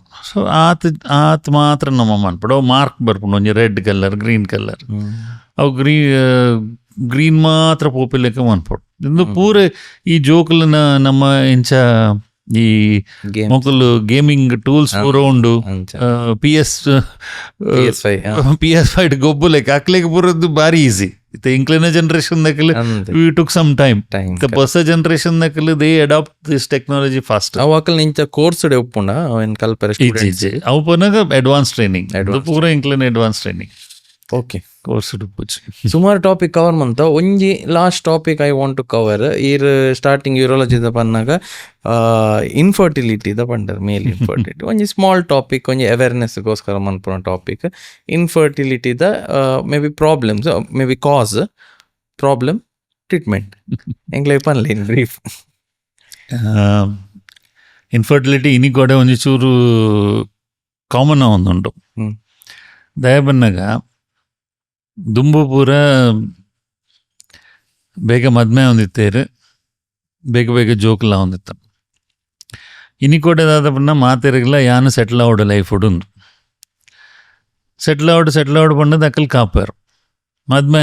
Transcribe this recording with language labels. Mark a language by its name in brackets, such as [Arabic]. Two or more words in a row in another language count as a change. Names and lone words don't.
[Tulu] ಸೊ ಆತ್ ಮಾತ್ರ ನಮ್ಮ ಮನ್ಪುಡು ಅವು ಮಾರ್ಕ್ ಬರ್ಪುಂಡು ಒಂಜಿ [English] red colour green colour [Tulu] ಅವು ಗ್ರೀನ್ ಮಾತ್ರ ಪೋಪಿಲೆಕ್ಕ ಮನ್ಪುಡು. ಇಂದು ಪೂರ ಈ ಜೋಕುಲನ ನಮ್ಮ ಇಂಚ ಈ ಮೊಕಲು [English] gaming tools [Tulu] ಪೂರ ಉಂಡು. PS5 ಗೊಬ್ಬು ಲೆಕ್ಕ ಅಕ್ಲೆಗ್ ಪೂರದ್ದು ಬಾರಿ ಈಸಿ. ಇತ್ತೆ ಇಂಕ್ಲಿನ ಜನರೇಷನ್ ದಕ್ಕಲು [English] we took some time. [Tulu] ಹೊಸ ಜನರೇಷನ್ ದಕ್ಕಲು [English] they adapt this technology fast. [Tulu] ಅವು ಅಕಲ್ ಇಂಚ ಕೋರ್ಸ್ ಡೆ ಉಪ್ಪುಂಡ ಅವೇನ್ ಕಲ್ಪರೆ ಅವು ಪುನಗ [English] advance training [Tulu] ಪೂರ ಇಂಕ್ಲಿನ [English] advance training. [Tulu] ಓಕೆ ಕೋರ್ಸ್ ಡುಪ್ಪುಜಿ ಸುಮಾರು [English] topic cover [Tulu] ಮಂತ ಒಂಜಿ [English] last topic I want to cover. [Tulu] ಈರ್ ಸ್ಟಾರ್ಟಿಂಗ್ ಯೂರಾಲಜಿದ ಪನ್ನಾಗ ಇನ್ಫರ್ಟಿಲಿಟಿದ ಪಂಡರ್ [English] male infertility [Tulu] ಒಂಜಿ [English] small topic [Tulu] ಒಂಜಿ ಅವೇರ್ನೆಸ್ಗೋಸ್ಕರ ಮನ್ಪುನ ಟಾಪಿಕ್. [English] infertility may be problems may be cause problem treatment [Tulu] ಎಂಗ್ಲೈ ಪನ್ಲೆ [English] in brief. [Tulu] ಇನ್ಫರ್ಟಿಲಿಟಿ ಇನಿ ಕೂಡ ಒಂಜಿ ಚೂರು ಕಾಮನ್ ಒಂದುಂಟು. ದಯ ಬನ್ನಾಗ ದುಂಬು ಪೂರ ಬೇಗ ಮದ್ಮೆ ಹೊಂದಿತ್ತೇರು ಬೇಗ ಜೋಕುಲ ಹೊಂದಿತ್ತ ಇನಿ ಕೊಡದಾದ ಪನ್ನ ಮಾತೆರಗಿಲ್ಲ ಯಾನು ಸೆಟ್ಲ್ ಆವಡು ಲೈಫ್ ಉಡುಂದು ಸೆಟ್ಲ್ ಆವಡು ಪಂಡದು ಅಕ್ಕಲ್ ಕಾಪಾರು ಮದ್ಮೆ